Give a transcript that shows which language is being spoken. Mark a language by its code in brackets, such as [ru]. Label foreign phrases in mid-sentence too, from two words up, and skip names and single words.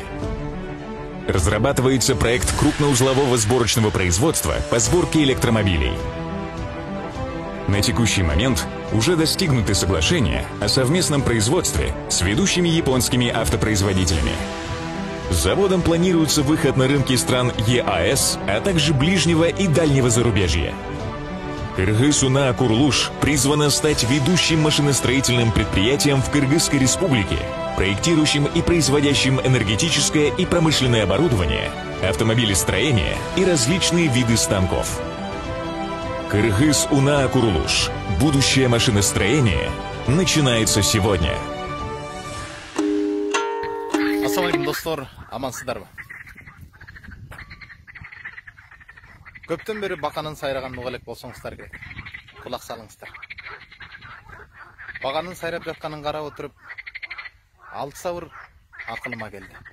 [ru] Разрабатывается проект крупноузлового сборочного производства по сборке электромобилей. На текущий момент уже достигнуты соглашения о совместном производстве с ведущими японскими автопроизводителями. Заводом планируется выход на рынки стран ЕАЭС, а также ближнего и дальнего зарубежья. «Кыргыз-Уна-Курулуш» призвана стать ведущим машиностроительным предприятием в Кыргызской Республике, проектирующим и производящим энергетическое и промышленное оборудование, автомобилестроение и различные виды станков. «Кыргыз-Уна-Курулуш» – будущее машиностроение начинается сегодня. [ky] Ассалаумалейкум, достор, амансыздарбы? Көптөн бери баканын сайраган уга элек болсоңуздар керек. Кулак салыңыздар. Баканын сайрап жатканын карап отуруп, алтыса бир акылыма келди.